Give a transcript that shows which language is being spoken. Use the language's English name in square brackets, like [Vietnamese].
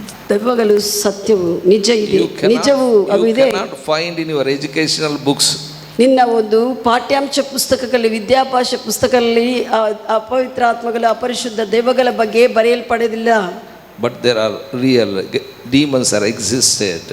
[Kannada] ದೆವ್ವಗಳು ಸತ್ಯವು, ನಿಜ ಇದೆ, ನಿಜವು ಅವು ಇದೆ. [English] You cannot find in your educational books. [Kannada] ನಿನ್ನ ಒಂದು ಪಾಠ್ಯಾಂಶ ಪುಸ್ತಕಗಳಲ್ಲಿ, ವಿದ್ಯಾಭ್ಯಾಸ ಪುಸ್ತಕಗಳಲ್ಲಿ ಅಪವಿತ್ರ ಆತ್ಮಗಳು, ಅಪರಿಶುದ್ಧ ದೆವ್ವಗಳ ಬಗ್ಗೆ ಬರೆಯಲ್ಪಡೋದಿಲ್ಲ. [English] But there are real demons are existed.